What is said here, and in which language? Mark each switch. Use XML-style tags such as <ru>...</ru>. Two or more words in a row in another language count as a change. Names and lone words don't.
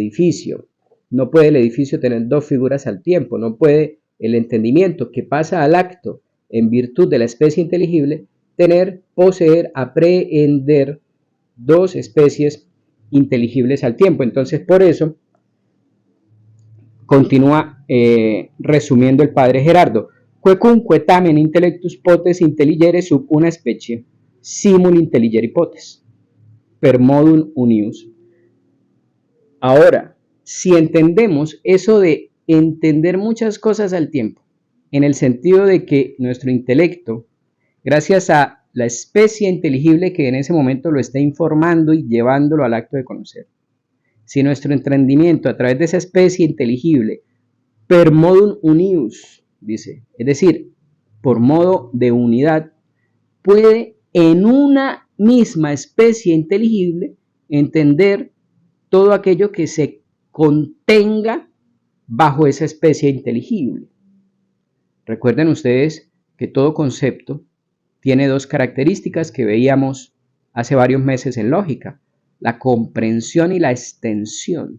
<es>No puede el edificio tener dos figuras al tiempo, no puede el entendimiento que pasa al acto en virtud de la especie inteligible, tener, poseer, aprehender dos especies inteligibles al tiempo. Entonces, por eso, continúa resumiendo el padre Gerardo,</es> <la>quecunque tamen intellectus potes intelligere sub una specie, simul intelligere potes, per modum unius.</la> <es>Ahora, si entendemos eso de entender muchas cosas al tiempo, en el sentido de que nuestro intelecto, gracias a la especie inteligible que en ese momento lo está informando y llevándolo al acto de conocer, si nuestro entendimiento a través de esa especie inteligible,</es> <la>per modum unius,</la> <es>dice, es decir, por modo de unidad, puede en una misma especie inteligible entender todo aquello que se contenga bajo esa especie inteligible. Recuerden ustedes que todo concepto tiene dos características que veíamos hace varios meses en lógica, la comprensión y la extensión.</es>